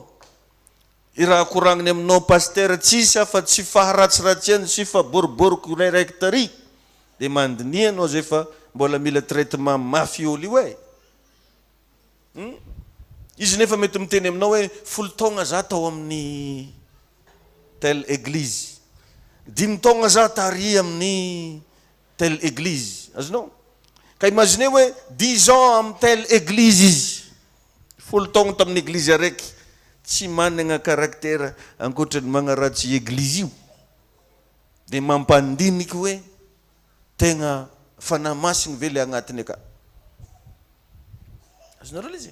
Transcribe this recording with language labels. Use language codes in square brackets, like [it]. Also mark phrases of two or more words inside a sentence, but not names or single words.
[mg] I raha koragniny aminao pasteur tsisy afa tsy faharatsiratsy sy fa boriboriko raiky tary. Dia mandinia anao zay fa mbola mila traitement mafy olo io Izy nefa mety miteny aminao hoe folo taogna za tao amin'ny [fr] telle église. [mg] 5 taogna za tary amin'ny [fr] telle église. [mg] Azonao? Ka imagine hoe 10 ans amin'ny [fr] telle église [mg] izy. Folo taogna tamin'ny église araiky. Tsy managna caractère ankoatra ny magnaratsy église io. Dia mampandiniky hoe tegna fanahy-masiny ve le agnatiny aka. Azonareo izy?